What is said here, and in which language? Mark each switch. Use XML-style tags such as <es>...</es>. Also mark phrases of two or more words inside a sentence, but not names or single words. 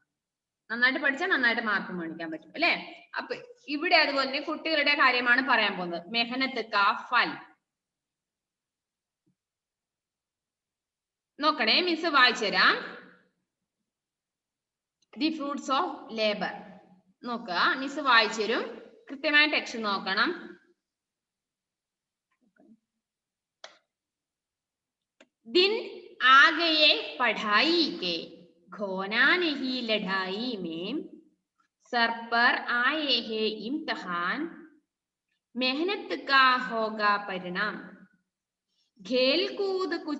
<ml>നന്നായിട്ട് പഠിച്ചാൽ നന്നായിട്ട് മാർക്ക് മേടിക്കാൻ പറ്റും അല്ലെ. അപ്പൊ ഇവിടെ അതുപോലെ തന്നെ കുട്ടികളുടെ കാര്യമാണ് പറയാൻ പോകുന്നത്. മെഹനത്ത് കാ ഫൽ. നോക്കണേ, മിസ് വായിച്ചു തരാം.</ml> <en>The Fruits of Labour.</en> <ml>നോക്കുക, മിസ് വായിച്ചു തരും, കൃത്യമായ ടെക്സ്റ്റ് നോക്കണം.</ml> <hi>दिन आ गए पढ़ाई के, खोना नहीं लड़ाई में, सर पर आए हैं इम्तिहान, मेहनत का होगा परिणाम, खेल कूद कुछ</hi>